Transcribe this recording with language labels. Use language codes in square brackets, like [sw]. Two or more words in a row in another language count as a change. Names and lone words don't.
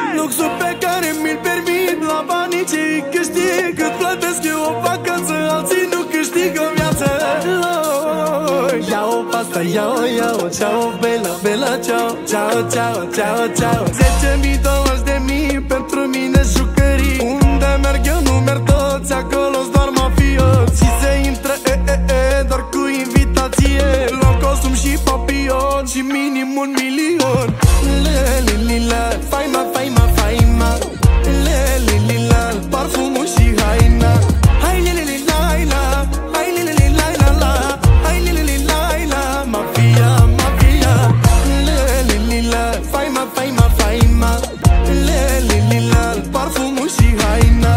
[ro] luxul pe care mi-l permit, la banii ce îi câștig. Cât plătesc eu o vacanță, alții nu câștigă viață. Ia-o pasta, ia-o, ia-o, [it] ceau, bela, bela, [ro] ceau, ceau, ceau, ceau, ceau. 10.000, 20.000 pentru mine jucării. Unde merg eu nu merg toți, acolo-s doar mafioți. Și se intră, doar cu invitație. Luăm costum și papion și minim 1 milion. Le-li-li-la, faima, faima, faima. Le-li-li-la, parfumul și haina. Hai le-li-li-la-la, hai le-li-li-la-la, hai le-li-li-la-la, mafia, mafia. Le-li-li-la, faima, faima, faima. Le-li-li-la, parfumul și haina.